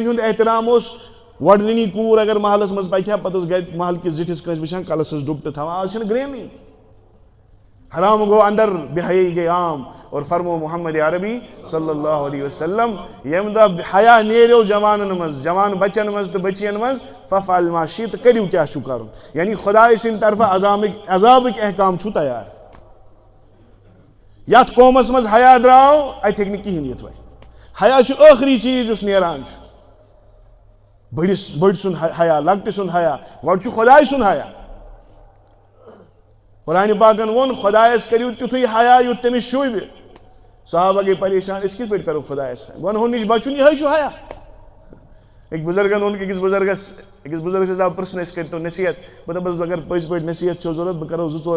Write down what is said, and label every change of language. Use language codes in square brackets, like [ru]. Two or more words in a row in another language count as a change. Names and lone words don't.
[ks] ہُنٛد احترام اوس وۄڈنٕنی کوٗر اگر محلس منٛز پکہِ ہا پتہٕ ٲس گرِ محل کِس زِٹھِس کٲنٛسہِ وٕچھان کلس ٲس ڈُپٹہٕ تھاوان آز چھِنہٕ گرٛیمٕے حرام گوٚو اندر بے حیٲیی گٔے عام اور فرمو محمد عربی [ar] صلی اللہ علیہ وسلم [ks] ییٚمہِ دۄہ حیا نیریو جوانن منٛز جوان بچن منٛز تہٕ بٔچین منٛز [ar] ففعل ما شئت [ks] تہٕ کٔرِو کیٛاہ چھُو کرُن یعنی خۄداے سٕنٛدِ طرفہٕ عذابٕکۍ احکام چھُو تیار یتھ قومس منٛز حیا درٛاو اتہِ ہیٚکہِ نہٕ کِہینۍ یِتھ وۄنۍ حیا چھُ ٲخری چیٖز یُس نیران چھُ بٔڑۍ سُنٛد حیا لۄکٹہِ سُنٛد حیا گۄڈٕ چھُ خۄداے سُنٛد حیا قرآنِ پاکن ووٚن خۄدایس کٔرِو تیُتھُے حیا یُتھ تٔمِس شوٗبہِ صحابہ گٔے پریشان أسۍ کِتھ پٲٹھۍ کرو خۄدایس گۄنہو نِش بچُن یِہوے چھُ حیا أکۍ بُزرگن ووٚن أکِس بُزرگس آو پرژھنہٕ أسۍ کٔرتو نصیحت بہٕ دَپس اگر پٔزۍ پٲٹھۍ نصیحت چھو ضوٚرتھ بہٕ کرو 2-4